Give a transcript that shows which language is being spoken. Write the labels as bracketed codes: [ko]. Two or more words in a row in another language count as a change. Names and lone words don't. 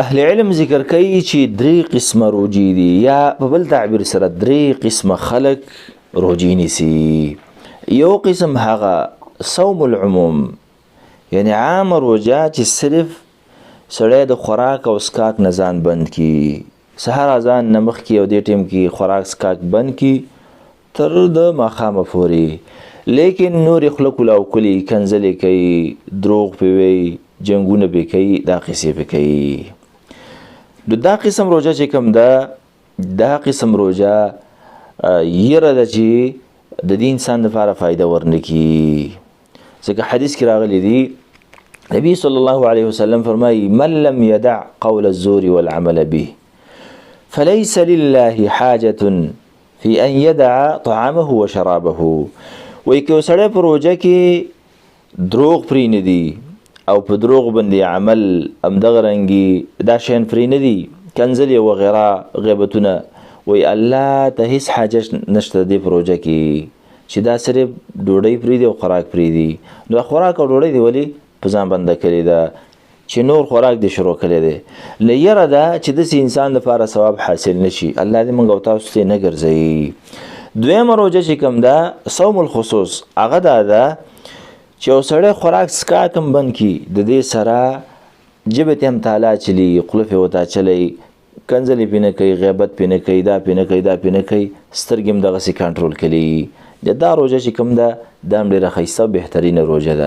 [ps] اهل علم ذکر کوي چې درې قسمه روجي دي، یا په بل تعبیر سره درې قسمه خلق روجي نیسي. یو قسم هغه [ar] صوم العموم، [ps] یعنی عام روجه چې صرف سړی د خوراک او اسکاک نه ځان بند کی، سهار اذان نه مخکې او دې ټیم کې خوراک اسکاک بند کی تر د ماښامه پورې، لیکن نور خوله کولاو کلي، کنځلې کوي، دروغ پې وایي، جنګونه پې کوي، دا قصې پې کوي. نو دا قسم روجه چې کوم ده، دا قسم روجه یره ده چې د دې انسان لپاره فایده ورنکي. ځکه حدیث کې راغلی دی، نبی [ar] صلی الله علیه وسلم [ps] فرمایي [ar] من لم يدع قول الزور والعمل به فليس لله حاجة في ان يدع طعامه وشرابه. [ps] وایي که سړی په روجه کې دروغ پرې نه دي او په دروغ باندې عمل همدغه رنګي دا شیان پرې نه دي، کنځلې وغیره غیبتونه، وایي الله ته هیڅ حاجت نشته دی په روجه کې چې دا صرف ډوډۍ پرېږدي او خوراک پرېږدي. نو خوراک او ډوډۍ دی ولې په ځان بنده کړې ده چې نور خوراک دې شروع کړی دی. له یره ده چې داسې انسان لپاره ثواب حاصل نشي، الله دې موږ او تاسو ته نه ګرځوي. دویمه روجه چې کوم ده [ar] صوم الخصوص، [ps] هغه دا ده چې یو سړی خوراک څښاک هم بند کړي، د دې سره ژبې ته هم تالا چلي، خوله پې ورته اچوي، کنځلې پې نه کوي، غیبت پې نه کوي، دا پې نه کوي، دا پې نه کوي، سترګې هم دغسې کنټرول کوي. دا روجه چې کوم ده دا هم ډېره ښایسته او بهترینه روجه ده.